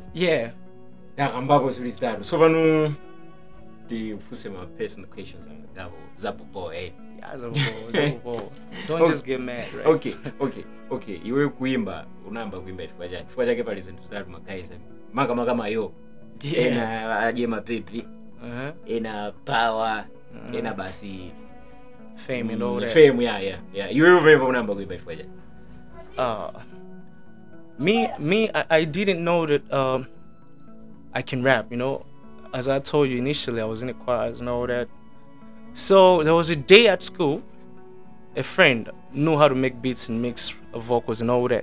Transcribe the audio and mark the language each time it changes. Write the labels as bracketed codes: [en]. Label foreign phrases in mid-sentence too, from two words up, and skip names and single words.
[en] Yeah. [ny] Ndakambako zuri zitatu. So pano ndifuse [en] my personal questions [ny] zapo po [en] Yeah, don't just get mad, right? Okay. [ny] Iwe kuimba, unamba kuimba chifukwa chani? Chifukwa chake pali zinthu zitatu magayiza. Maka mayo. [en] Yeah. [ny] Ena aje mapepi. Ena power. Ena basi [en] Fame and all that. Fame, yeah. [ny] Iwe umeimba unamba kuimba chifukwa chani? [en] I didn't know that I can rap, you know. As I told you initially, I was in the choirs and all that. So there was a day at school, a friend knew how to make beats and mix vocals and all that.